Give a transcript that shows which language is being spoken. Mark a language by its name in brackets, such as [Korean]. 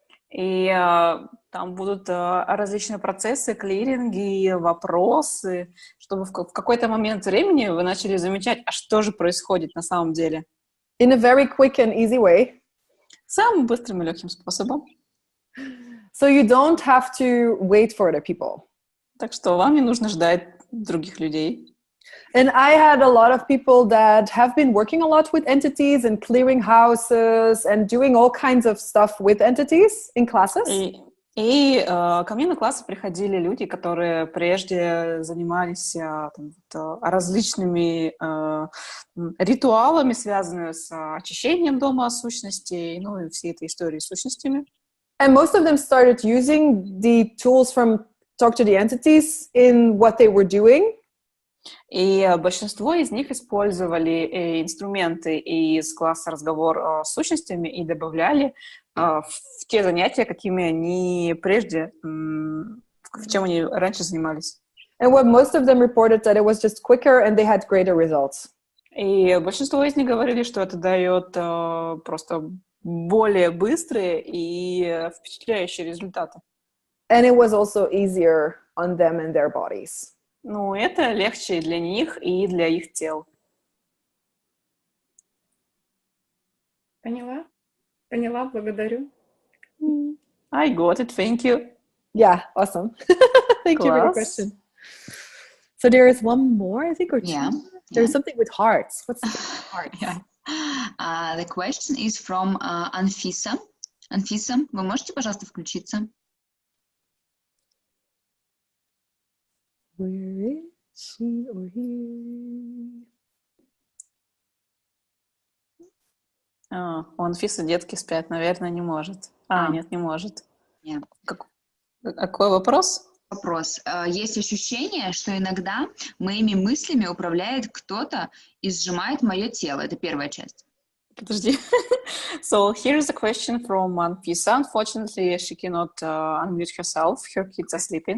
[Russian] И там будут различные процессы, клиринги, вопросы, чтобы в какой-то момент времени вы начали замечать, а что же происходит на самом деле. [English] In a very quick and easy way. [Russian] Самым быстрым и легким способом. [English] So you don't have to wait for other people. [Russian] Так что вам не нужно ждать других людей. [English] And I had a lot of people that have been working a lot with entities and clearing houses and doing all kinds of stuff with entities in classes. [Russian] И ко мне на классы приходили люди, которые прежде занимались различными ритуалами, связанными с очищением дома сущностей, ну и всей этой истории с сущностями. [English] And most of them started using the tools from Talk to the Entities in what they were doing. [Russian] И большинство из них использовали инструменты из класса «Разговор с сущностями» и добавляли в те занятия, какими они прежде, в чем они раньше занимались. [English] And what most of them reported that it was just quicker and they had greater results. [Russian] И большинство из них говорили, что это дает просто более быстрые и впечатляющие результаты. [English] And it was also easier on them and their bodies. [Russian] Ну, это легче для них и для их тел. Поняла? Поняла, благодарю. [English] I got it, thank you. Yeah, awesome. Thank you for the question. So there is one more, I think, or two. Yeah. There's something with hearts. What's the hearts? Yeah. The question is from Anfisa. [Russian] Anfisa, вы можете, пожалуйста, включиться? [English] Where is she or he? [Russian] У Анфисы детки спят, наверное, не может. Нет, не может. Yeah. Какой вопрос? Вопрос. Есть ощущение, что иногда моими мыслями управляет кто-то и сжимает мое тело. Это первая часть. Подожди. [English] So here's a question from Anfisa. Unfortunately, she cannot unmute herself. Her kids are sleeping.